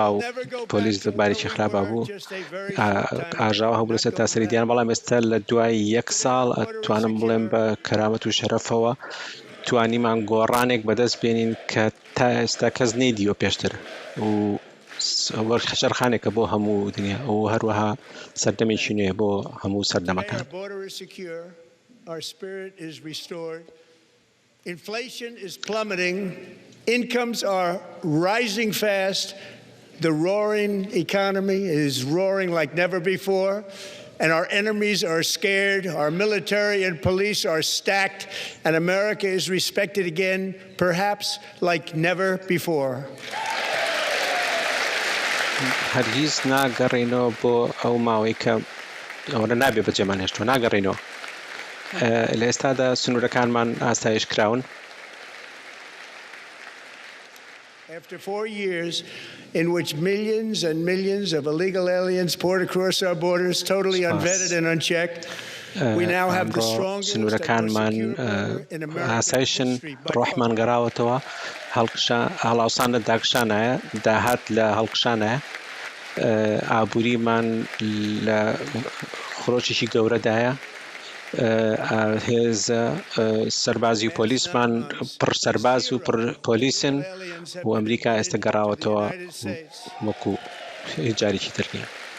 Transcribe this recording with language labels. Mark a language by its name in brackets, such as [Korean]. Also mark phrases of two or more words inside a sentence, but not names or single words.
[Central Kurdish] و پۆلیس بارێکی خراپە بوو ئاژاوە هەبوو لەسەر تاسەریدیان بەڵام ئێستا لە دوای 1 ساڵ ئەتوانم بڵێم بە کەرامەت و شەرەفەوە توانیمان گۆڕانێک بەدەست بێنین کە تا ئێستا کەس نەیدیوە پێشتر و شەرخانێکە بۆ هەموو دنیا و هەروەها سەردەمێکی نوێ بۆ هەموو سەردەمەکان. [English] Inflation is plummeting, incomes are rising fast, the roaring economy is roaring like never before, and our enemies are scared, our military and police are stacked, and America is respected again, perhaps like never before. [Central Kurdish] هەرگیز ناگەڕێنەوە بۆ ئەو ماوەی کە ئەوە نابێ بەجێمان هێشتووە ناگەڕێنەوە لە ئێستادا سنوورەکانمان ئاسایش کراون [English] After 4 years in which millions and millions of illegal aliens poured across our borders, totally unvetted and unchecked, we now have the strongest and most secure border in American history. [Central Kurdish] روحمان گەڕاوەتەوە هەڵاوسانە داکشانایە داهات لە هەڵکشانایە ئابووریمان لە خڕۆکێکی گەورەدایە هێزە سەربازی و پۆلیسمان پڕ سەرباز و پڕ پۆلیسن و ئەمریکا ئێستا گەڕاوەتەوە وەکو هیچ جارێکی تر نییە.